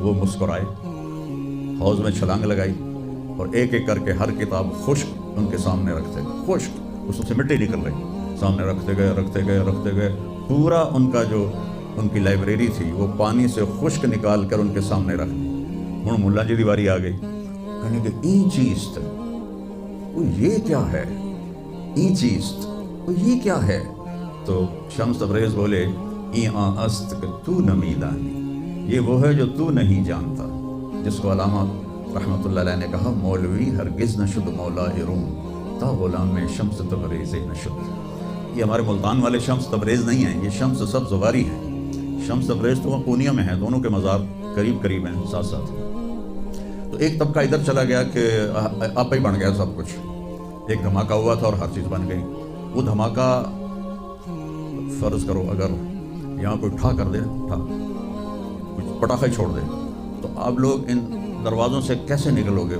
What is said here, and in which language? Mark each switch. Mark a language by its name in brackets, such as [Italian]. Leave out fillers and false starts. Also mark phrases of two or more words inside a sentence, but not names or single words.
[Urdu] وہ مسکرائے، حوض میں چھلانگ لگائی، اور ایک ایک کر کے ہر کتاب خشک ان کے سامنے رکھتے گئے، خشک اس سے مٹی نکل رہی، سامنے رکھتے گئے رکھتے گئے رکھتے گئے، پورا ان کا جو ان کی لائبریری تھی وہ پانی سے خشک نکال کر ان کے سامنے رکھ دی۔ ہوں ملا جی دیواری آ گئی، کہنے کہ [Persian] این چیز [Urdu] تھا، وہ یہ کیا ہے؟ [Persian] این چیز [Urdu] وہ یہ کیا ہے؟ تو شمس تبریز بولے [Persian] ای آں است کہ تو نمی دانی، [Urdu] یہ وہ ہے جو تو نہیں جانتا، جس کو علامہ رحمۃ اللہ علیہ نے کہا [Persian] مولوی ہرگز نشد مولا روم تا غلام شمس تبریز نشد۔ [Urdu] یہ ہمارے ملتان والے شمس تبریز نہیں ہیں، یہ شمس سب زواری ہیں۔ شمس تبریز تو وہ پونیا میں ہیں، دونوں کے مزار قریب قریب ہیں، ساتھ ساتھ۔ تو ایک طبقہ ادھر چلا گیا کہ آپ ہی بن گیا سب کچھ، ایک دھماکہ ہوا تھا اور ہر چیز بن گئی۔ وہ دھماکہ فرض کرو اگر یہاں کوئی ٹھا کر دے، ٹھا کچھ پٹاخے چھوڑ دے، تو آپ لوگ ان دروازوں سے کیسے نکلو گے؟